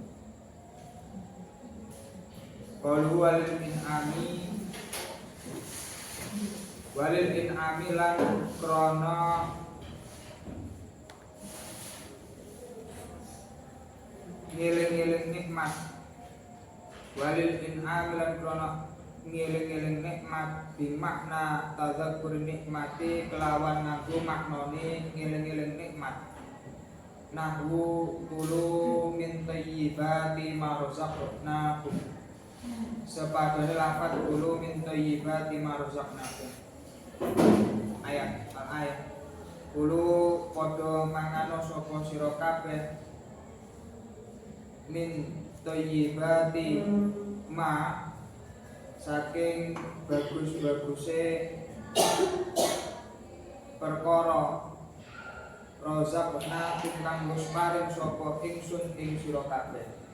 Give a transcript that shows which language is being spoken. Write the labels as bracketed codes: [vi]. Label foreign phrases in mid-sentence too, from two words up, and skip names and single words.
[ar] قالوا وللإنعام [jv] lan krana ngeling-eling nikmat. [ar] وللإنعام [jv] lan krana ngeling-eling nikmat bimakna [ar] تذكر نعمة [jv] kelawan nganggo maknane ngeling-eling nikmat. [ar] نحو كلوا من طيبات ما رزقناكم. [jv] Sepadane lafaz [ar] كلوا من طيبات ما رزقناكم. [jv] Ayat kulu padha mangano sapa sira kabeh [ar] من طيبات ما [jv] saking bagus-baguse perkara razaqna kang wis paring sapa ingsun ing sira kabeh.